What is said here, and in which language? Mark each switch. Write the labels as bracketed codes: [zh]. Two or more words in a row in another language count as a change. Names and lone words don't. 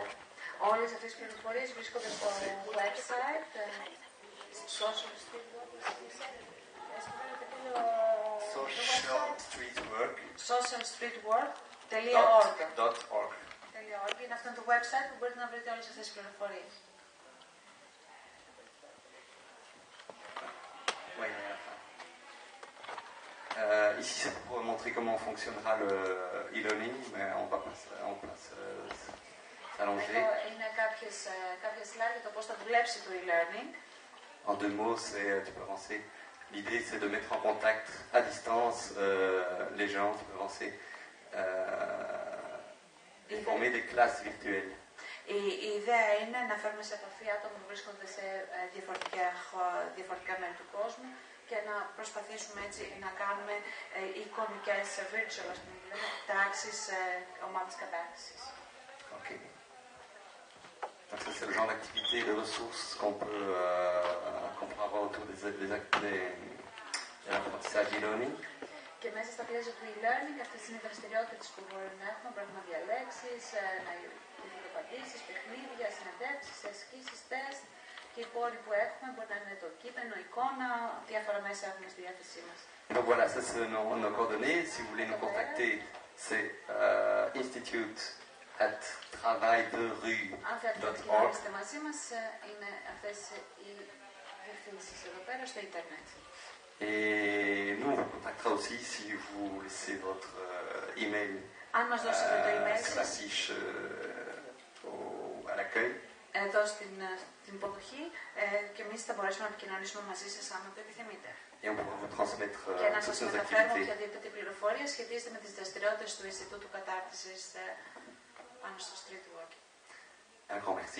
[el] Όλες αυτές τις πληροφορίες βρίσκονται στο website socialstreetwork.org. Είναι αυτό το website που μπορείτε να βρείτε όλες αυτές τις πληροφορίες. [fr] Ici, c'est pour montrer comment fonctionnera le e-learning, mais on va s'allonger. [el] Είναι κάποιες slides για το πώς θα δουλέψει το e-learning. [fr] En 2 mots, tu peux avancer. L'idée, c'est de mettre en contact à distance les gens, tu peux avancer, et former des classes virtuelles. [el] Η ιδέα είναι να φέρουμε σε επαφή άτομα που βρίσκονται σε διαφορετικά μέρη του κόσμου και να προσπαθήσουμε έτσι να κάνουμε εικονικές, virtual, ας πούμε, τάξεις, ομάδες κατάρτισης. Okay. [fr] Donc ça, c'est le genre d'activité et de ressources qu'on peut avoir autour de l'apprentissage e-learning. [el] Και μέσα στα πλαίσια του e-learning, αυτές είναι οι δραστηριότητες που μπορεί να έχουμε. Πρέπει να διαλέξεις, να απαντήσεις, παιχνίδια, συνεντεύξεις, ασκήσεις, τεστ. Και οι πόροι που έχουμε μπορεί να είναι το κείμενο, εικόνα, διάφορα μέσα έχουμε στη διάθεσή μας. [fr] Donc voilà, ça c'est nos coordonnées. Si vous voulez nous contacter, c'est institute@travailderue.org. [el] Αν θέλετε να επικοινωνήσετε μαζί μας, είναι αυτές οι διευθύνσεις εδώ πέρα στο ίντερνετ. [fr] Et nous, on vous contactera aussi si vous laissez votre email sur la fiche à l'accueil. [el] Εδώ στην υποδοχή και εμείς θα μπορέσουμε να επικοινωνήσουμε μαζί σας αν το επιθυμείτε. [fr] Et on pourra vous transmettre [el] και να σας [fr] toutes nos [el] μεταφέρουμε [fr] activités. [el] οποιαδήποτε πληροφορία σχετίζεται με τις δραστηριότητες του Ινστιτούτου Κατάρτισης πάνω στο [en] Street Work. [fr] Un grand merci.